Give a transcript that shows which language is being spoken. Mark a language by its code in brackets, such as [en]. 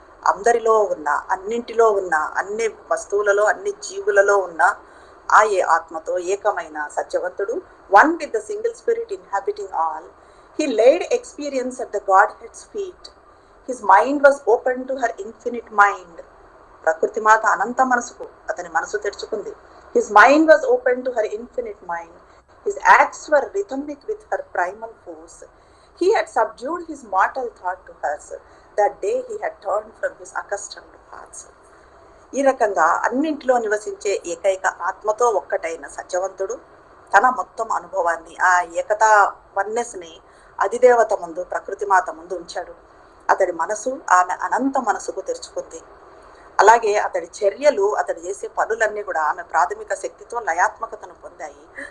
[te] అందరిలో ఉన్న, అన్నింటిలో ఉన్న, అన్ని వస్తువులలో, అన్ని జీవులలో ఉన్న ఆ ఆత్మతో ఏకమైన సత్యవంతుడు, [en] One with the single spirit inhabiting all, he laid experience at the godhead's feet. His mind was open to her infinite mind. [te] ప్రకృతి మాత అనంత మనసుకు అతని మనసు తెరుచుకుంది. [en] His mind was open to her infinite mind. His acts were rhythmic with her primal force. He had subdued his mortal thought to hers. That day he had turned from his accustomed paths. [te] ఈ రకంగా అన్నింటిలో నివసించే ఏకైక ఆత్మతో ఒక్కటైన సత్యవంతుడు తన మొత్తం అనుభవాన్ని, ఆ ఏకతా వన్నెస్ని అధిదేవత ముందు, ప్రకృతి మాత ముందు ఉంచాడు. అతడి మనసు ఆమె అనంత మనసుకు తెరుచుకుంది. అలాగే అతడి చర్యలు, అతడు చేసే పనులన్నీ కూడా ఆమె ప్రాథమిక శక్తితో లయాత్మకతను పొందాయి.